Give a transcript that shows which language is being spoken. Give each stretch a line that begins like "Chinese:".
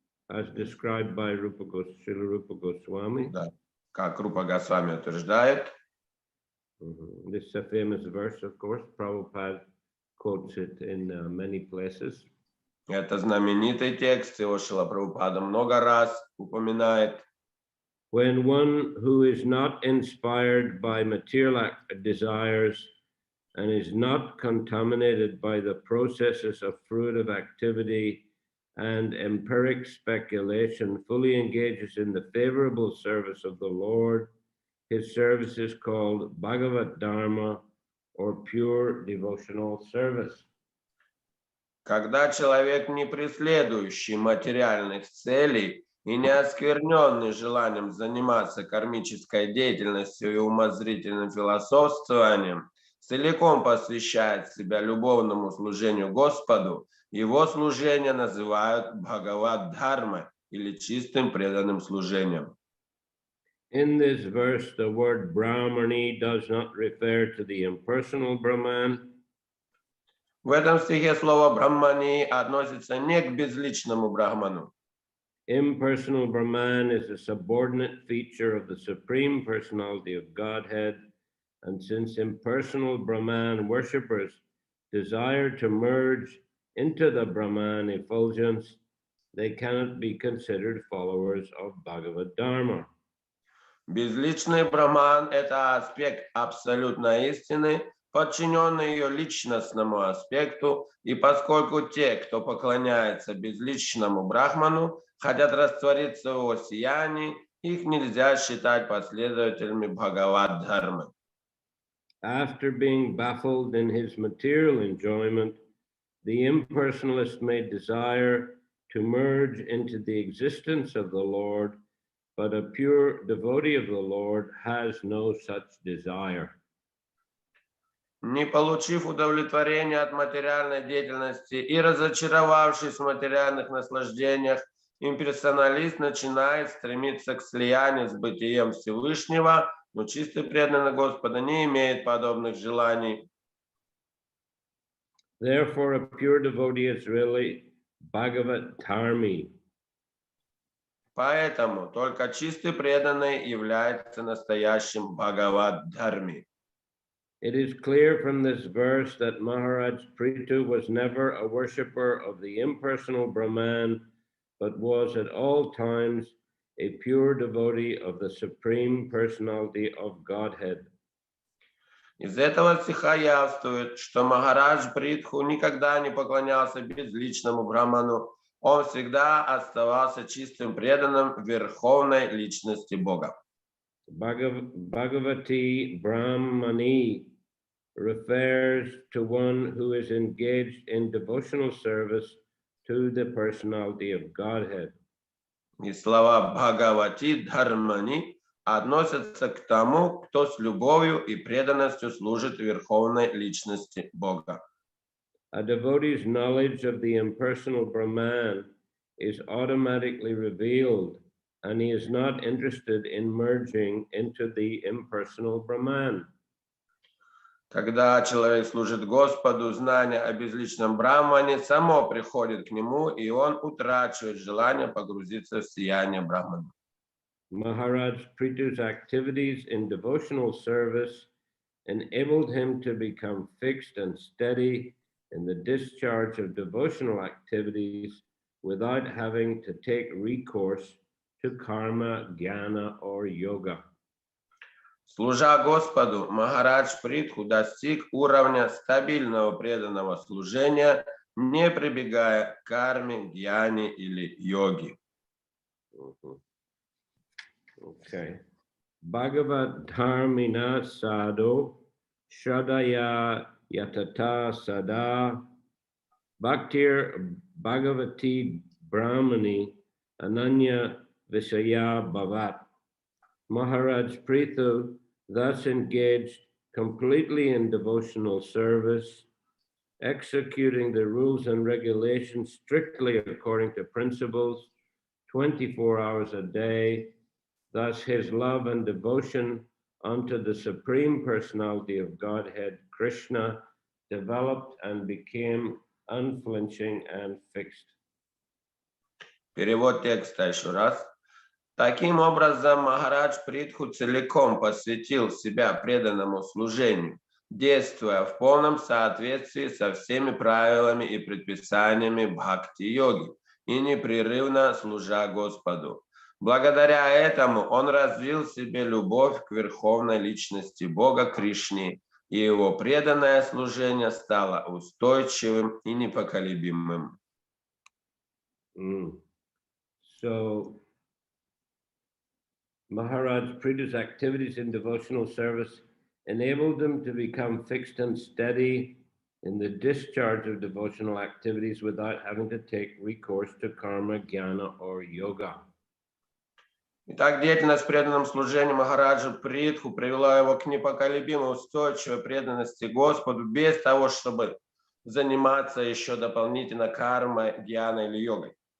English: As described by Srila Rupa Goswami.
Russian: Да. Как Рупа Госвами утверждает.
English: This is a famous verse, of course. Prabhupada quotes it in many places.
Russian: Это знаменитый текст, его Шрила Прабхупада много раз упоминает.
English: When one who is not inspired by material desires and is not contaminated by the processes of fruitive activity and empiric speculation fully engages in the favorable service of the Lord, his service is called Bhagavat Dharma or pure devotional service.
Russian: Когда человек, не преследующий материальных целей и не оскверненный желанием заниматься кармической деятельностью и умозрительным философствованием, целиком посвящает себя любовному служению Господу, его служение называют Бхагават-дхармой или чистым преданным служением.
English: In this verse, the word Brahmani does not refer to the impersonal Brahman.
Russian: В этом стихе слово «брахмани» относится не к безличному брахману.
English: Impersonal Brahman is a subordinate feature of the Supreme Personality of Godhead, and since impersonal Brahman worshippers desire to merge into the Brahman effulgence, they cannot be considered followers of Bhagavad Dharma.
Russian: Безличный брахман – это аспект абсолютной истины, подчиненный ее личностному аспекту, и поскольку те, кто поклоняется безличному брахману, хотят раствориться в его сиянии, их нельзя считать последователями Бхагават-дхармы.
English: After being baffled in his material enjoyment, the impersonalist may desire to merge into the existence of the Lord, but a pure devotee of the Lord has no such desire.
Russian: Не получив удовлетворения от материальной деятельности и разочаровавшись в материальных наслаждениях, имперсоналист начинает стремиться к слиянию с бытием Всевышнего, но чистый преданный Господа не имеет подобных желаний.
English: Therefore, a pure devotee is really Bhagavat Dharmi.
Russian: Поэтому только чистый преданный является настоящим Бхагават-дхарми.
English: It is clear from this verse that Maharaj Prithu was never a worshipper of the impersonal Brahman, but was at all times a pure devotee of the Supreme Personality of Godhead.
Russian: Из этого стиха явствует, что Махарадж Притху никогда не поклонялся безличному брахману, он всегда оставался чистым преданным верховной личности Бога.
English: Bhagavati Brahmani refers to one who is engaged in devotional service to the personality of Godhead.
Russian: И слова Бхагавати Дхармани относятся к тому, кто с любовью и преданностью служит верховной личности Бога.
English: A devotee's knowledge of the impersonal Brahman is automatically revealed, and he is not interested in merging into the impersonal Brahman.
Russian: Когда человек служит Господу, знание о безличном Брахмане само приходит к нему, и он утрачивает желание погрузиться в сияние Брахмана.
English: Maharaj Prithu's activities in devotional service enabled him to become fixed and steady in the discharge of devotional activities without having to take recourse to karma, jnana, or yoga.
Russian: Служа Господу, Махарадж Притху достиг уровня стабильного преданного служения, не прибегая к карме, гьяне или йоге.
Sanskrit: Okay. Bhagavatdharmina sadho shradaya yatata sada bhaktir bhagavati brahmani ananya visaya bhavat.
English: Maharaj Prithu thus engaged completely in devotional service, executing the rules and regulations strictly according to principles, 24 hours a day. Thus his love and devotion unto the Supreme Personality of Godhead, Krishna, developed and became unflinching and fixed.
Russian: Перевод текста еще раз. Таким образом, Махарадж Притху целиком посвятил себя преданному служению, действуя в полном соответствии со всеми правилами и предписаниями бхакти-йоги и непрерывно служа Господу. Благодаря этому он развил в себе любовь к верховной личности Бога Кришне, и его преданное служение стало устойчивым и непоколебимым.
English: So, Maharaj Prithu's activities in devotional service enabled him to become fixed and steady in the discharge of devotional activities without having to take recourse to karma, jnana, or yoga.
Russian: Итак, деятельность в преданном служении Махараджа Притху привела его к непоколебимой устойчивой преданности Господу без того, чтобы заниматься еще дополнительно кармой, гьяной или йогой.